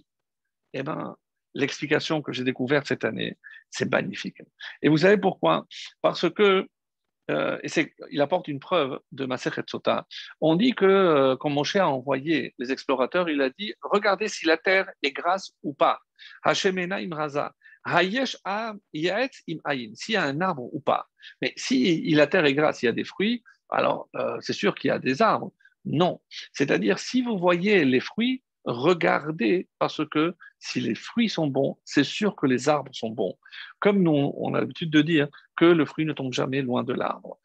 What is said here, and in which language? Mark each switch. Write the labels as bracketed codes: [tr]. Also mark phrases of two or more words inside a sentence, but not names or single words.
[fr] Eh bien, l'explication que j'ai découverte cette année, c'est magnifique. Et vous savez pourquoi? Parce que il apporte une preuve de Masechet Sota. On dit que quand Moshe a envoyé les explorateurs, il a dit regardez si la terre est grasse ou pas. [he] השמנה אם רזה. היש עץ אם אין. [fr] S'il y a un arbre ou pas. Mais si la terre est grasse, il y a des fruits, alors c'est sûr qu'il y a des arbres. Non. C'est-à-dire, si vous voyez les fruits, regardez parce que si les fruits sont bons, c'est sûr que les arbres sont bons. Comme nous, on a l'habitude de dire, que le fruit ne tombe jamais loin de l'arbre.